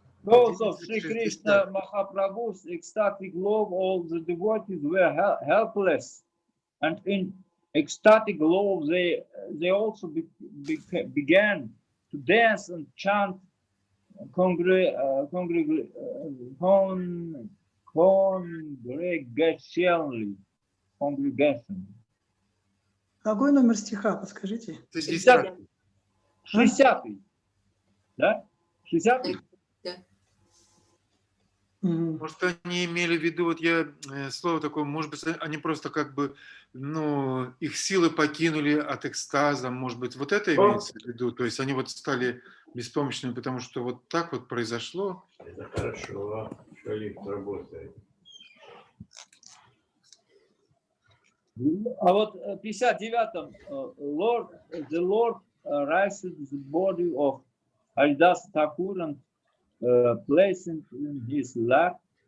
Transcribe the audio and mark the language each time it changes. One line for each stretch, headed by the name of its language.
English: Those of Sri Krishna Mahaprabhu's ecstatic love, all the devotees were helpless, and in ecstatic love they also began to dance and chant congregation.
Russian: Какой номер стиха, подскажите? 60-й. 60-й. Да? 60-й? Может, они имели в виду, вот я слово такое, может быть, они просто как бы, ну, их силы покинули от экстаза, может быть, вот это имеется в виду, то есть они вот стали беспомощными, потому что вот так вот произошло. Это хорошо, что лифт работает. А вот в 59-м
English: the Lord raised the body of Haridas Thakur and placed in his lap.